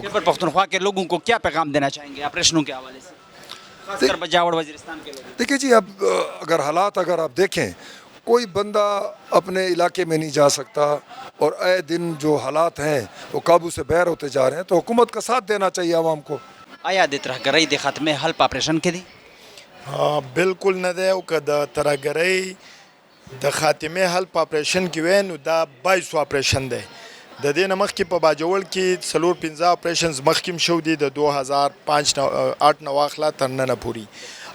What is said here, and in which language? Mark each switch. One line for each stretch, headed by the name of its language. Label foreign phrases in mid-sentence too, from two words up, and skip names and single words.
Urdu: خیبر پختونخوا کے لوگوں کو کیا پیغام دینا چاہیں گے آپریشنوں کے حوالے سے، خاص کر بجاور وزیرستان کے لوگ؟ دیکھیں جی، اب اگر حالات آپ دیکھیں کوئی بندہ اپنے علاقے میں نہیں جا سکتا اور اے دن جو حالات ہیں وہ قابو سے باہر ہوتے جا رہے ہیں تو حکومت کا ساتھ دینا چاہیے عوام کو.
Pashto: آیا د ترهګرۍ د ختمې حل په آپریشن کې دی؟ بالکل نه دی. او که د ترهګرۍ د خاتمې حل په آپریشن کې وی نو دا 22 آپریشن دی. د دې نه مخکې په باجوړ کې 4-15 آپریشنز مخکې هم شو دي د 2005-8 نه واخله تر ننه پورې.